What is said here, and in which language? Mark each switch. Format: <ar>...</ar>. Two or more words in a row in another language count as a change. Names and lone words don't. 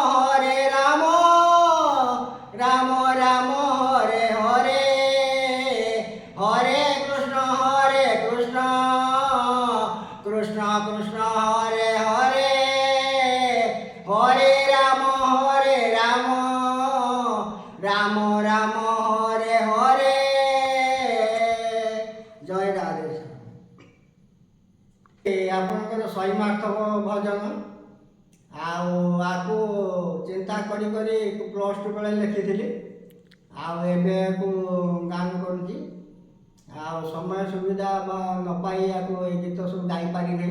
<sa>রাম রাম হরে হরে, হরে কৃষ্ণ কৃষ্ণ কৃষ্ণ কৃষ্ণ হরে হরে, হরে রাম রাম রাম হরে হরে।</sa> <or>ଜୟ ରାଧେ। ଆପଣଙ୍କର ଶୈମାର୍ଥକ ଭଜନ, ଆଉ ଆକୁ ଚିନ୍ତା କରି କରି +2 ବେଳେ ଲେଖିଥିଲି, ଆଉ ଏବେ ୟାକୁ ଗାନ କରୁଛି, ଆଉ ସମୟ ସୁବିଧା ନ ପାଇ ୟାକୁ ଏଇ ଗୀତ ସବୁ ଗାଇପାରି ନାହିଁ।</or>